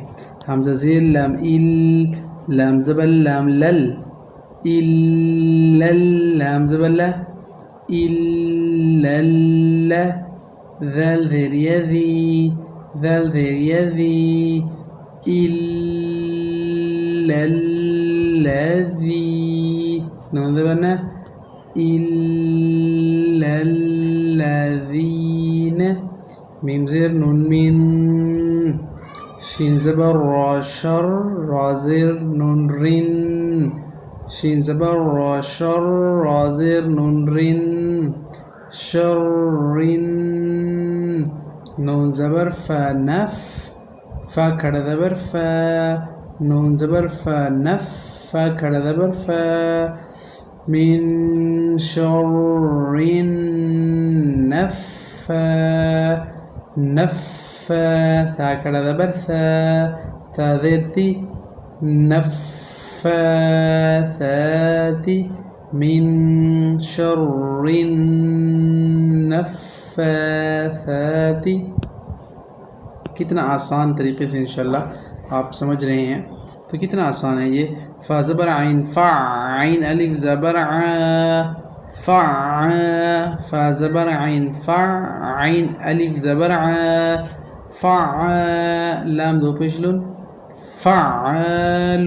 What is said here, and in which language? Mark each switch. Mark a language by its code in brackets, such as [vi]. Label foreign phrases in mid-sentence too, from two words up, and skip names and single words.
[ur] حمزہ زیر لام ال، لام زبر لام لل، الل، لام زبر لا، الل، ذال زیر یذی، ذال زیر یذی، [ar] الا الذی، [ur] نون زبر نا، [ar] الا الذین، [ur] میم زیر نون من، شین زبر را شر را زیر نون رین شین زبر را شر را زیر نون رین شرین نون زبر فا نف فا کھڑا زبر فا نون زبر فا نف فا کھڑا زبر فا [ar] من شر [ur] نفاثا کھڑا زبر ثا تا زیر تی نفاثات [ar] من شر النفاثات. [ur] کتنا آسان طریقے سے انشاءاللہ آپ سمجھ رہے ہیں. تو کتنا آسان ہے یہ. فا زبر عین فا عین الف زبر ع فا فا زبر عین فا عین الف زبر ع فا لام دو پیش لون فعال.